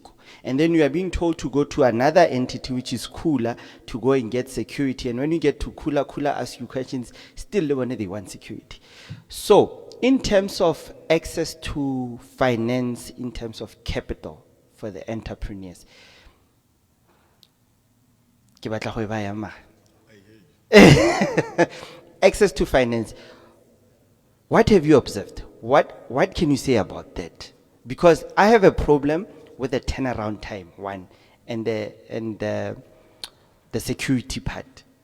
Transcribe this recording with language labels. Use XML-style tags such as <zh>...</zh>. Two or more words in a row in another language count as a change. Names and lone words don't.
<en>And then you are being told to go to another entity, which is Kula, to go and get security. And when you get to Kula, Kula asks you questions, still they want security. So, in terms of access to finance, in terms of capital for the entrepreneurs,</en> <tn>ke batla go e baya mara.</tn> <en>Access to finance. What have you observed? What can you say about that? Because I have a problem with the turnaround time, one, and the security part.</en>